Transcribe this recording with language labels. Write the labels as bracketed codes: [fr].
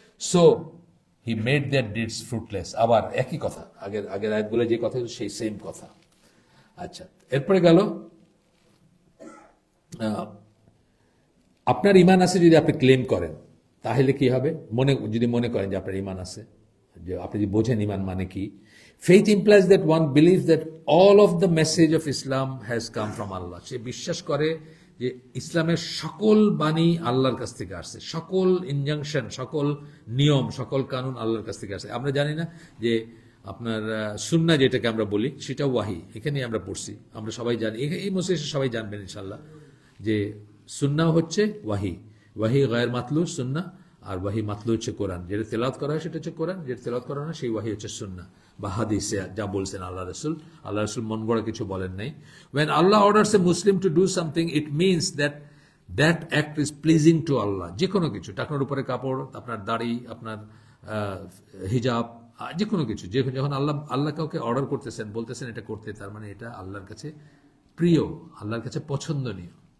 [en] So he made their deeds fruitless. [bn] আবার একই কথা, আগের আয়াতগুলো যে কথা, সেই সেম কথা। আচ্ছা, এরপরে গেল আপনার ইমান আছে যদি আপনি ক্লেম করেন, তাহলে কি হবে? যদি মনে করেন যে আপনার ইমান আছে, যে আপনি যদি বোঝেন ইমান মানে কি, [en] faith implies that one believes that all of the message of Islam has come from Allah. [bn] সে বিশ্বাস করে যে ইসলামের সকল বাণী আল্লাহর কাছ থেকে আসছে, সকল ইনজাংশন, সকল নিয়ম, সকল কানুন আল্লাহর কাছ থেকে আসছে। আমরা জানি না যে আপনার সুন্নাহ যেটাকে আমরা বলি সেটা ওয়াহি, এখানেই আমরা পড়ছি, আমরা সবাই জানি, এই মসজিদে সবাই জানবেন ইনশাল্লাহ যে সুন্নাহ হচ্ছে ওয়াহি, ওয়াহি গায়ের মাতলু সুন্নাহ, আর ওয়াহি মাতলু হচ্ছে কোরআন। যেটা তেলাওয়াত করা হয় সেটা হচ্ছে কোরআন, যেটা তেলাওয়াত করা হয় সেই ওয়াহি হচ্ছে সুন্নাহ বা হাদিসে যা বলছেন আল্লাহ রসুল। আল্লাহ রসুল মন গড়া কিছু বলেন নাই। [en] When Allah orders a Muslim to do something, it means that that act is pleasing to Allah. [bn] যে কোনো কিছু, টাকনোর উপরে কাপড়, আপনার দাড়ি, আপনার হিজাব, যে কোনো কিছু, যখন আল্লাহ কাউকে অর্ডার করতেছেন, বলতেছেন এটা করতে, তার মানে এটা আল্লাহর কাছে প্রিয়, আল্লাহর কাছে পছন্দনীয়।